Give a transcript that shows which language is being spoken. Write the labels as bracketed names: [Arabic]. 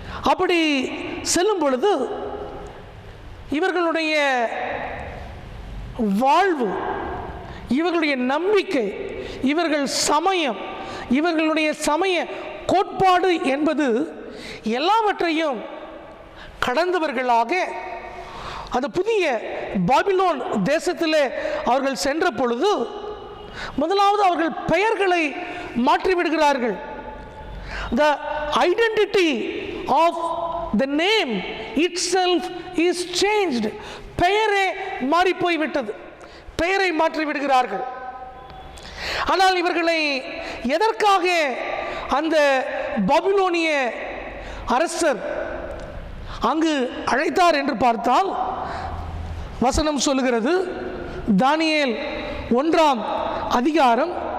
[Tamil] அப்படி செல்லும் பொழுது இவர்களுடைய வாழ்வு, இவர்களுடைய நம்பிக்கை, இவர்கள் சமயம், இவர்களுடைய சமய கோட்பாடு என்பது எல்லாவற்றையும் கடந்தவர்களாக அந்த புதிய பாபிலோன் தேசத்திலே அவர்கள் சென்ற பொழுது முதலாவது அவர்கள் பெயர்களை மாற்றிவிடுகிறார்கள். [English] The identity of the name itself is changed. [Tamil] பெயரே மாறி போய்விட்டது, பெயரை மாற்றி விடுகிறார்கள். ஆனால் இவர்களை எதற்காக அந்த பாபிலோனிய அரசர் அங்கு அழைத்தார் என்று பார்த்தால் வசனம் சொல்லுகிறது, தானியேல் 1ஆம் அதிகாரம்